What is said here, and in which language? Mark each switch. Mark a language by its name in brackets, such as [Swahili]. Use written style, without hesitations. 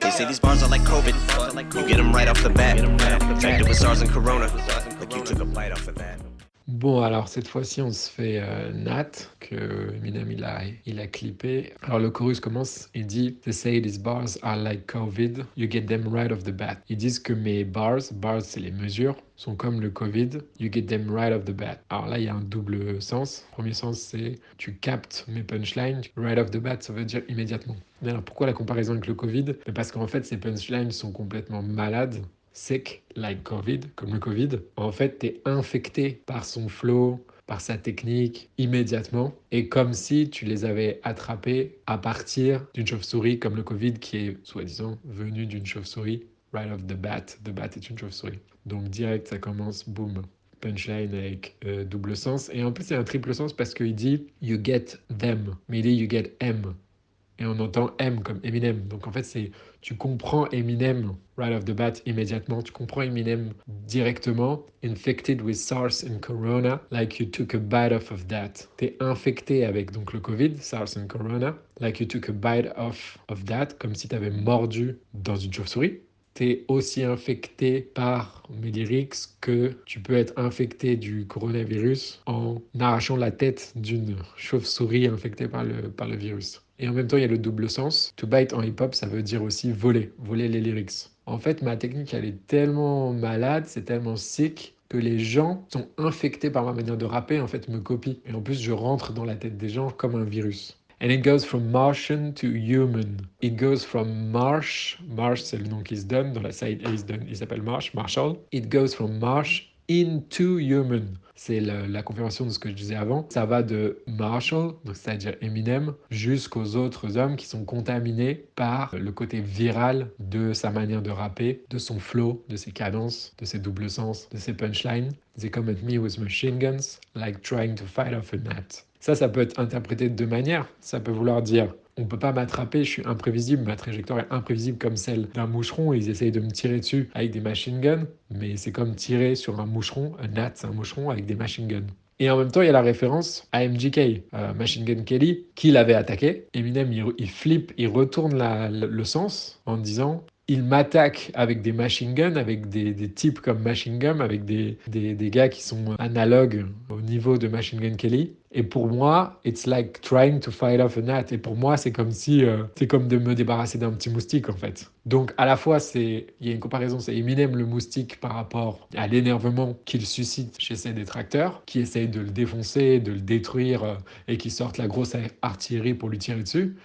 [English] say these bars are like COVID. You get them right off the bat. Infected with SARS and Corona. Like you took a bite off of that. [French] Bon, alors cette fois-ci, on se fait Nat, que Eminem il a clippé. Alors le chorus commence, il dit « [English] They say these bars are like COVID, you get them right off the bat ». [French] Ils disent que mes bars c'est les mesures, sont comme le Covid, [English] you get them right off the bat. [French] Alors là, il y a un double sens. Le premier sens, c'est tu captes mes punchlines. [English] Right off the bat, [French] ça veut dire immédiatement. Mais alors pourquoi la comparaison avec le Covid ? Parce qu'en fait, ces punchlines sont complètement malades. [English] Sick, like COVID, [French] comme le Covid. En fait, t'es infecté par son flow, par sa technique, immédiatement. Et comme si tu les avais attrapés à partir d'une chauve-souris, comme le Covid, qui est, soi-disant, venu d'une chauve-souris. [English] Right off the bat. [French] The bat est une chauve-souris. Donc, direct, ça commence, boum. Punchline avec double sens. Et en plus, c'est un triple sens parce qu'il dit « [English] You get them ». [French] Mais il dit « [English] You get M [French] ». Et on entend M comme Eminem. Donc en fait, c'est tu comprends Eminem [English] right off the bat [French] immédiatement. Tu comprends Eminem directement. [English] Infected with SARS and Corona, like you took a bite off of that. [French] T'es infecté avec donc le Covid, [English] SARS and Corona, like you took a bite off of that, [French] comme si t'avais mordu dans une chauve-souris. T'es aussi infecté par mes lyrics que tu peux être infecté du coronavirus en arrachant la tête d'une chauve-souris infectée par le virus. Et en même temps, il y a le double sens. To bite en hip-hop, ça veut dire aussi voler les lyrics. En fait, ma technique, elle est tellement malade, c'est tellement sick que les gens sont infectés par ma manière de rapper, en fait, me copient. Et en plus, je rentre dans la tête des gens comme un virus. [English] And it goes from Martian to human. It goes from Marsh [French] c'est le nom qui se donne, dans la side A il s'appelle Marshall. [English] It goes from Marsh into human. [French] C'est la confirmation de ce que je disais avant. Ça va de Marshall, donc c'est-à-dire Eminem, jusqu'aux autres hommes qui sont contaminés par le côté viral de sa manière de rapper, de son flow, de ses cadences, de ses doubles sens, de ses punchlines. [English] They come at me with machine guns, like trying to fight off a gnat. [French] Ça peut être interprété de deux manières. Ça peut vouloir dire on ne peut pas m'attraper, je suis imprévisible, ma trajectoire est imprévisible comme celle d'un moucheron et ils essayent de me tirer dessus avec des machine guns, mais c'est comme tirer sur un moucheron, un gnat, c'est un moucheron avec des machine guns. Et en même temps, il y a la référence à MGK, Machine Gun Kelly, qui l'avait attaqué. Eminem, il flippe, il retourne le sens en disant il m'attaque avec des machine guns, avec des types comme Machine Gun, avec des gars qui sont analogues au niveau de Machine Gun Kelly. Et pour moi, [English] it's like trying to fight off a gnat. [French] Et pour moi, c'est comme si, c'est comme de me débarrasser d'un petit moustique en fait. Donc à la fois, il y a une comparaison, c'est Eminem le moustique par rapport à l'énervement qu'il suscite chez ses détracteurs, qui essayent de le défoncer, de le détruire et qui sortent la grosse artillerie pour lui tirer dessus.